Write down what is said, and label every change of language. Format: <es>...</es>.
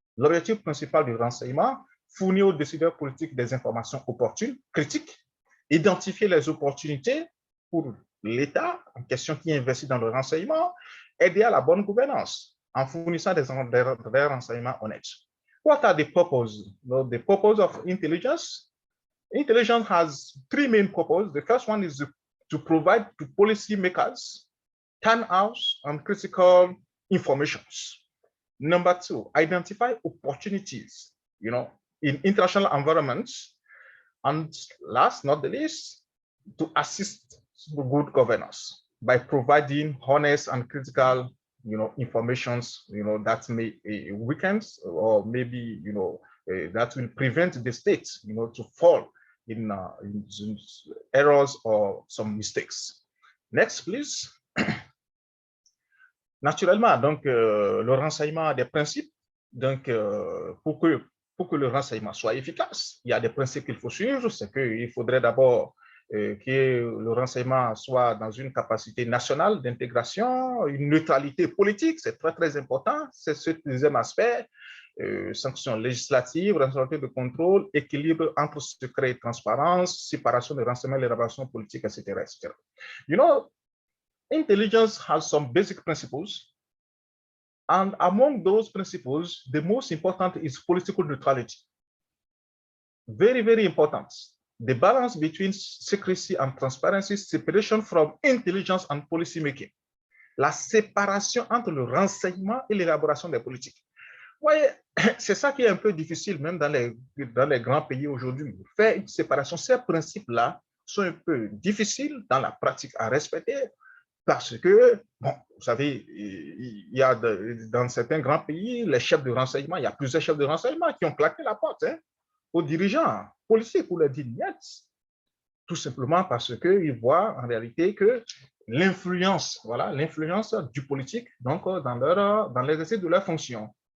<fr>L'objectif principal du renseignement, fournir aux décideurs politiques des informations opportunes, critiques, identifier les opportunités pour l'État en question qui investit dans le renseignement, aider à la bonne gouvernance en fournissant des renseignements honnêtes.</fr> <en>What are the purposes? The purpose of intelligence? Intelligence has 3 main purposes. The first one is to provide to policymakers turnout and critical information. Number 2, identify opportunities, in international environments. And last, not the least, to assist good governance. by providing honest and critical, informations, that may weakens or maybe, that will prevent the state, to fall in errors or some mistakes. Next, please.</en> <fr>Naturellement, donc, le renseignement a des principes. Donc, pour que le renseignement soit efficace, il y a des principes qu'il faut suivre. C'est qu'il faudrait d'abord que le renseignement soit dans une capacité nationale d'intégration, une neutralité politique, c'est très, très important. C'est ce deuxième aspect. Sanctions législatives, responsabilité de contrôle, équilibre entre secret et transparence, séparation des renseignements, l'élaboration politique, etc., etc.</fr> <en>You know, intelligence has some basic principles, and among those principles, the most important is political neutrality. Very, very important. The balance between secrecy and transparency, separation from intelligence and policy making.</en> <fr>La séparation entre le renseignement et l'élaboration des politiques. Oui, c'est ça qui est un peu difficile, même dans les grands pays aujourd'hui. Faire une séparation, ces principes-là sont un peu difficiles dans la pratique à respecter parce que, bon, vous savez, il y a dans certains grands pays, les chefs de renseignement, il y a plusieurs chefs de renseignement qui ont claqué la porte aux dirigeants policiers pour leur dire niet, tout simplement parce qu'ils voient en réalité que l'influence, voilà, l'influence du politique donc, dans l'exercice de leur fonction.</fr>